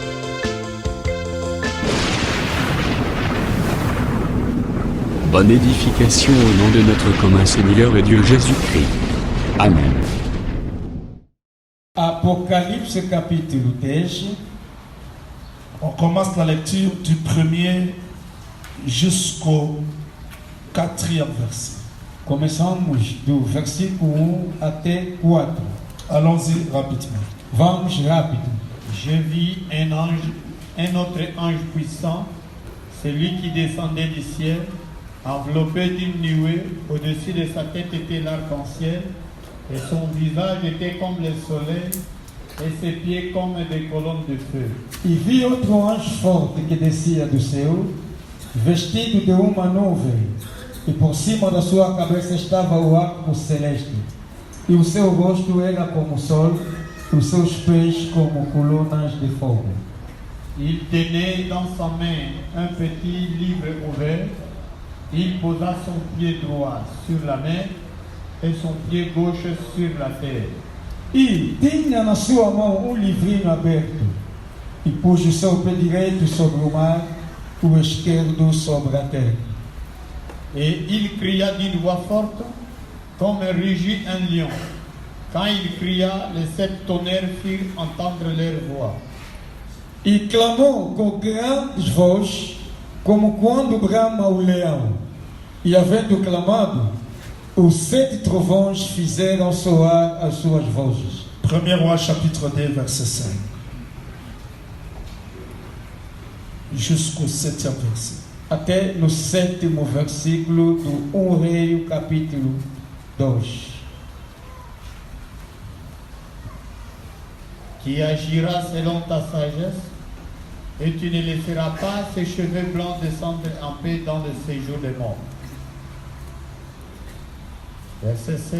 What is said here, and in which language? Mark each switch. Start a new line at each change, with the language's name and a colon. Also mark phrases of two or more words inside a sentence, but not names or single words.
French: Bonne édification au nom de notre commun Seigneur et Dieu Jésus-Christ. Amen.
Portuguese: Apocalypse capítulo 10.
French: On commence la lecture du premier jusqu'au 4e verset.
Portuguese: Começamos do versículo 1 até 4.
French: Allons-y rapidement.
Portuguese: Vamos rápido.
French: Je vis un autre ange puissant, celui qui descendait du ciel, enveloppé d'une nuée. Au-dessus de sa tête était l'arc-en-ciel, et son visage était comme le soleil, et ses pieds comme des colonnes de feu.
Portuguese: E vi outro anjo forte que descia do céu, vestido de uma nuvem, e por cima da sua cabeça estava o arco celeste. E o seu rosto era como o sol, os seus pés como colunas de fogo.
French: Il tenait dans sa main un petit livre ouvert. Il posa son pied droit sur la mer et son pied gauche sur la terre.
Portuguese: E tinha na sua mão livrinho aberto, e pôs o seu pé direito sobre o mar, o esquerdo sobre a terra.
French: Et il cria d'une voix forte, comme rugit un lion. Quand il cria, les 7 tonnerres firent entendre leur voix.
Portuguese: E clamou com grandes voz, como quando brama o leão. E havendo clamado, os 7 trovões fizeram soar as suas vozes.
French: 1er Roi chapitre 2 verset 5 jusqu'au 7e verset.
Portuguese: Até no 7º versículo do 1 Rei, capítulo 2.
French: Qui agira selon ta sagesse, et tu ne laisseras pas ses cheveux blancs descendre en paix dans le séjour des morts. Verset 7.